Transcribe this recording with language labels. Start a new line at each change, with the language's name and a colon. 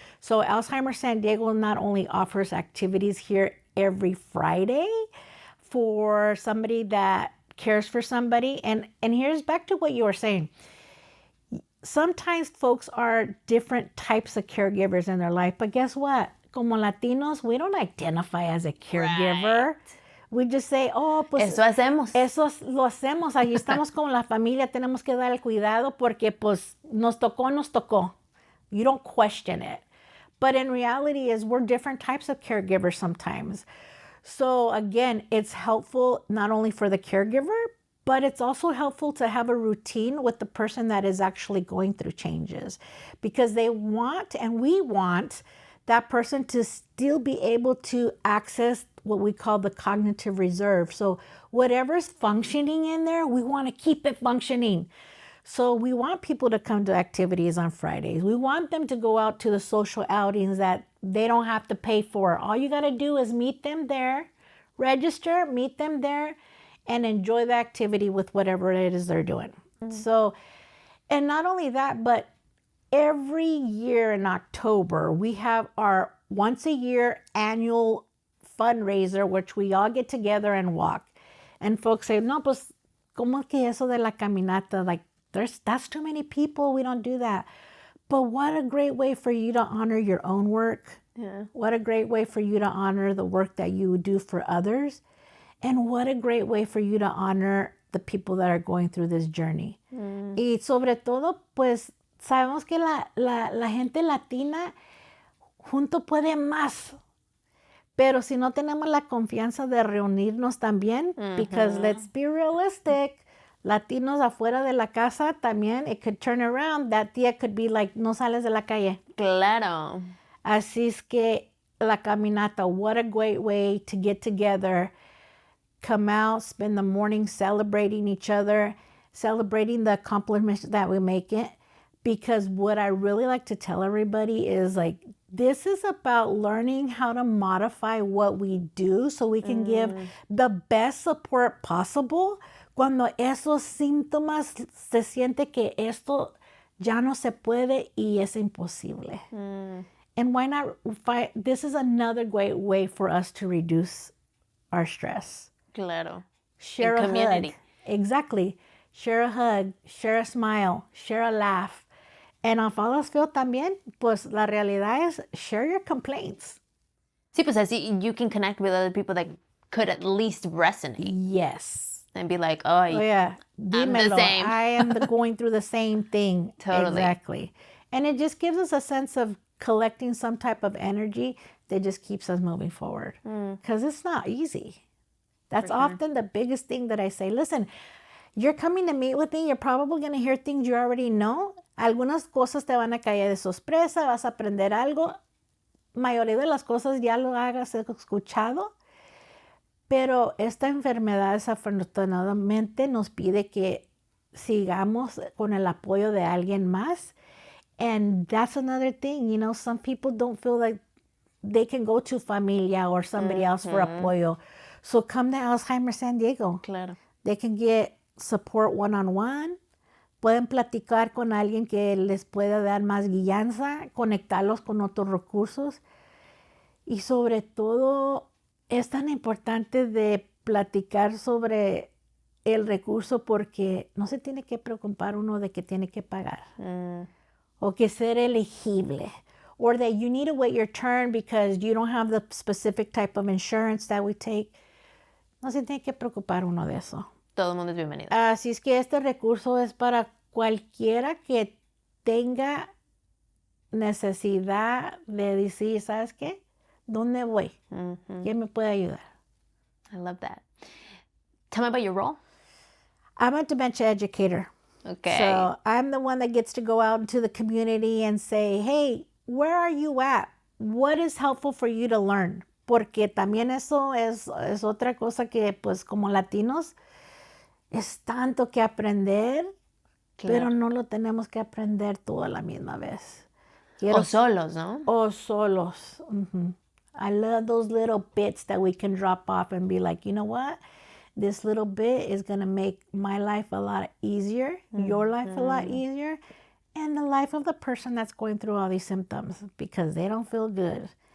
English: So Alzheimer San Diego not only offers activities here every Friday for somebody that cares for somebody. And here's back to what you were saying. Sometimes folks are different types of caregivers in their life, but guess what?
Spanish: Como Latinos,
English: we don't identify as a caregiver. Right. We just say, oh, pues
Spanish: eso hacemos. Eso lo hacemos. Ahí estamos con la familia, tenemos que dar el cuidado porque pues nos tocó.
English: You don't question it. But in reality is we're different types of caregivers sometimes. So again, it's helpful not only for the caregiver, but it's also helpful to have a routine with the person that is actually going through changes because they want, and we want, that person to still be able to access what we call the cognitive reserve. So whatever's functioning in there, we want to keep it functioning. So we want people to come to activities on Fridays. We want them to go out to the social outings that they don't have to pay for. All you got to do is meet them there, register, meet them there, and enjoy the activity with whatever it is they're doing. So, and not only that, but every year in October, we have our once a year annual fundraiser, which we all get together and walk. And folks say,
Spanish: no, pues, ¿cómo que eso de la caminata?
English: Like, that's too many people. We don't do that. But what a great way for you to honor your own work. Yeah. What a great way for you to honor the work that you do for others. And what a great way for you to honor the people that are going through this journey.
Spanish: Y sobre todo, pues, sabemos que la gente latina junto puede más. Pero si no tenemos la confianza de reunirnos también,
English: because let's be realistic,
Spanish: Latinos afuera de la casa también,
English: it could turn around. That
Spanish: día
English: could be like,
Spanish: no sales de la calle. Claro. Así es que la caminata,
English: what a great way to get together, come out, spend the morning celebrating each other, celebrating the accomplishments that we make it. Because what I really like to tell everybody is like, this is about learning how to modify what we do so we can give the best support possible
Spanish: cuando esos síntomas se siente que esto ya no se puede y es imposible.
English: And why not find, this is another great way for us to reduce our stress.
Spanish: Claro.
English: Share a community. Hug. Exactly. Share a hug, share a smile, share a laugh. And a Father's Field
Spanish: también, pues la realidad es
English: share your complaints.
Spanish: Sí, pues así
English: you can connect with other people that could at least resonate. Yes. And be like, oh yeah, I'm the same. I am going through the same thing. Totally. Exactly. And it just gives us a sense of collecting some type of energy that just keeps us moving forward. Because it's not easy. That's often the biggest thing that I say. Listen, you're coming to meet with me, you're probably going to hear things you already know.
Spanish: Algunas cosas te van a caer de sorpresa, vas a aprender algo. Mayoría de las cosas ya lo has escuchado. Pero esta enfermedad desafortunadamente nos pide que sigamos con el apoyo de alguien más.
English: And that's another thing, you know, some people don't feel like they can go to familia or somebody else for apoyo. So come to Alzheimer San Diego.
Spanish: Claro.
English: They can get support one-on-one.
Spanish: Pueden platicar con alguien que les pueda dar más guianza, conectarlos con otros recursos. Y sobre todo, es tan importante de platicar sobre el recurso porque no se tiene que preocupar uno de que tiene que pagar. O que ser elegible. Or that you need to wait your turn because you don't have the specific type of insurance that we take. No se tiene que preocupar uno de eso. Todo el mundo es bienvenido. Así es que este recurso es para cualquiera que tenga necesidad de decir, ¿sabes qué? ¿Dónde voy? ¿Quién me puede ayudar?
English: I love that. Tell me about your role. I'm a dementia educator. Okay. So I'm the one that gets to go out into the community and say, hey, where are you at? What is helpful for you to learn?
Spanish: Porque también eso es otra cosa que pues como latinos es tanto que aprender, pero no lo tenemos que aprender todo a la misma vez. O solos, ¿no? O solos.
English: I love those little bits that we can drop off and be like, you know what? This little bit is going to make my life a lot easier, your life a lot easier, and the life of the person that's going through all these symptoms because they don't feel good.